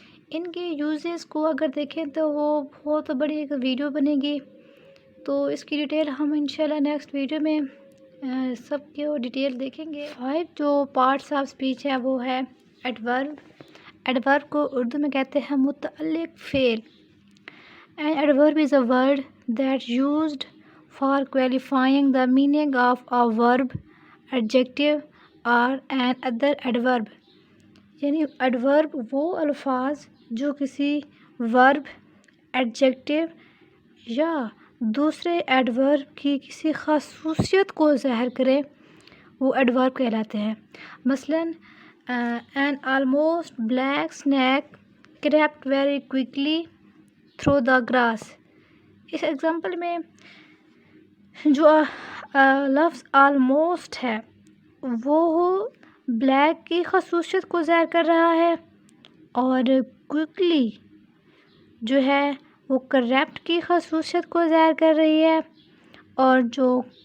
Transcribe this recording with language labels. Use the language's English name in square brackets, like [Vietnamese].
[Urdu] ان کے یوزز کو اگر دیکھیں تو وہ بہت بڑی ایک ویڈیو بنے گی، تو اس کی ڈیٹیل ہم انشاءاللہ نیکسٹ ویڈیو میں سب کی ڈیٹیل دیکھیں گے. جو پارٹس آف اسپیچ ہے وہ ہے ایڈورب. ایڈورب کو اردو میں کہتے ہیں متعلق فعل. [English] An adverb is a word that used for qualifying the meaning of a verb, adjective or an other adverb. [Urdu] یعنی ایڈورب وہ الفاظ جو کسی ورب، ایڈجیکٹو یا دوسرے ایڈورب کی کسی خصوصیت کو ظاہر کریں وہ ایڈورب کہلاتے ہیں. مثلاً [English] an almost black snake crept very quickly through the grass. [Urdu] اس example میں جو لفظ almost ہے وہ بلیک کی خصوصیت کو ظاہر کر رہا ہے، اور کوئکلی جو ہے وہ کریپٹ کی خصوصیت کو ظاہر کر رہی ہے، اور جو